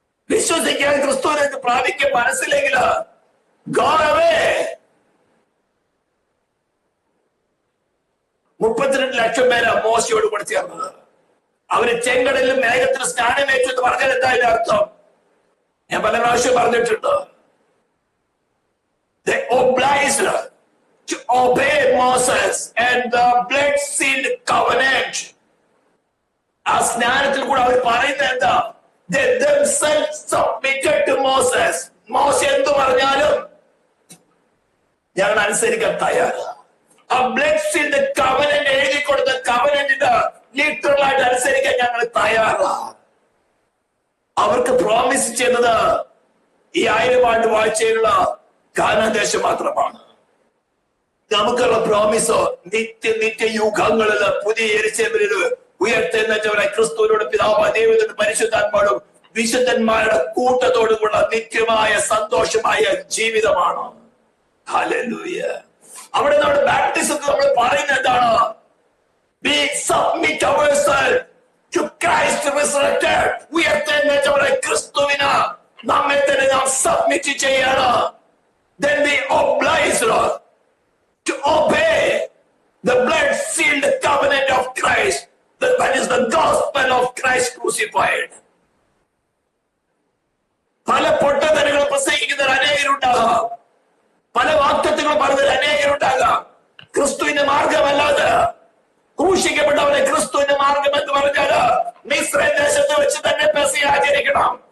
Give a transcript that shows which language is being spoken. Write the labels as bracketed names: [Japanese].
[Malayalam] വിശ്വസിക്കാൻ ക്രിസ്തുവിനെ പ്രാപിക്കാൻ മനസ്സിലെങ്കിൽ [English] go away. [Malayalam] ലക്ഷം പേരാ മോശയോട് കൂടെ ചേർന്നത്. അവര് ചെങ്കടലിലും മേഘത്തിന് സ്നാനമേറ്റു എന്ന് പറഞ്ഞാൽ എന്താ അതിന്റെ അർത്ഥം? ഞാൻ പല പ്രാവശ്യം പറഞ്ഞിട്ടുണ്ട്. [English] They obliged to obey Moses and the blood-sealed covenant. [Malayalam] ആ സ്നാനത്തിൽ കൂടെ അവർ പറയുന്നത് എന്താ? [English] They themselves submitted to Moses. [Malayalam] മോശ എന്തു പറഞ്ഞാലും ഞങ്ങൾ അനുസരിക്കാൻ തയ്യാറാണ്. ആ blood-sealed covenant എഴുതി കൊടുത്ത കവനന്റിന് ലിറ്ററൽ ആയിട്ട് അനുസരിക്കാൻ ഞങ്ങൾ തയ്യാറാണ്. അവർക്ക് പ്രോമിസ് ചെയ്യുന്നത് ഈ 1000 ആണ്ട് വാഴ്ചയിലുള്ള കാനാൻ ദേശം മാത്രമാണ്. നമുക്കുള്ള പ്രോമിസോ നിത്യ യുഗങ്ങളില് പുതിയ യെരൂശലേമില് ഉയർത്തെഴുന്നേറ്റവരെ ക്രിസ്തുവിനോട് പിതാവ് ദൈവത്തിന്റെ പരിശുദ്ധാത്മാവും വിശുദ്ധന്മാരുടെ കൂട്ടത്തോടുകൂടെ നിത്യമായ സന്തോഷമായ ജീവിതമാണ്. ഹല്ലേലൂയ. അവിടെ നമ്മുടെ ബാപ്റ്റിസത്തിൽ നമ്മൾ പറയുന്നത് എന്താണ്? [English] We submit ourselves to Christ resurrected. [Malayalam] ഉയർത്തെഴുന്നേറ്റവരെ ക്രിസ്തുവിന് നമ്മെ തന്നെ നാം സബ്മിറ്റ് ചെയ്യണം. [English] Then we obliged to obey the blood-sealed covenant of Christ. That is the gospel of Christ crucified. [Malayalam] പല പൊട്ടത്തരങ്ങൾ പ്രസംഗിക്കുന്ന അനേകരുണ്ടാകാം, പല വാക്തത്വങ്ങൾ പറഞ്ഞ അനേകരുണ്ടാകാം. ക്രിസ്തുവിന്റെ മാർഗമല്ലാതെ ക്രൂശിക്കപ്പെട്ടവരെ ക്രിസ്തുവിന്റെ മാർഗം എന്ന് പറഞ്ഞാൽ മിസ്രൈം ദേശത്ത് വെച്ച് തന്നെ പെസഹ ആചരിക്കണം.